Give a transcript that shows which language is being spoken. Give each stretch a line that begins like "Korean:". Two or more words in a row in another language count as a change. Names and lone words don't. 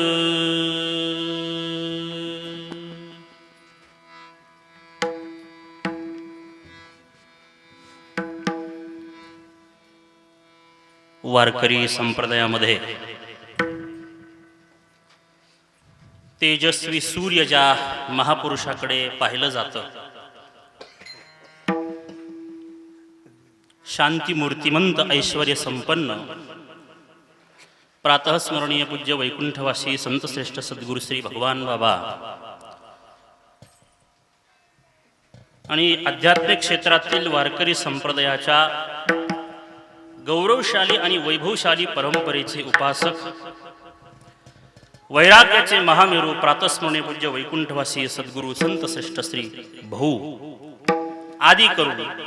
Marathi: वारकरी संप्रदायामध्ये तेजस्वी सूर्य ज्या महापुरुषाकडे पाहिलं जातं, शांती मूर्तिमंत ऐश्वर्य संपन्न प्रातः स्मरणीय पूज्य वैकुंठवासी संत श्रेष्ठ सद्गुरू श्री भगवान बाबा आणि आध्यात्मिक क्षेत्रातील वारकरी संप्रदायाच्या गौरवशाली आणि वैभवशाली परंपरेचे उपासक, वैराग्याचे महामेरू प्रातस्मरणीय पूज्य वैकुंठवासी सद्गुरू संत श्रेष्ठ श्री भाऊ आदी करून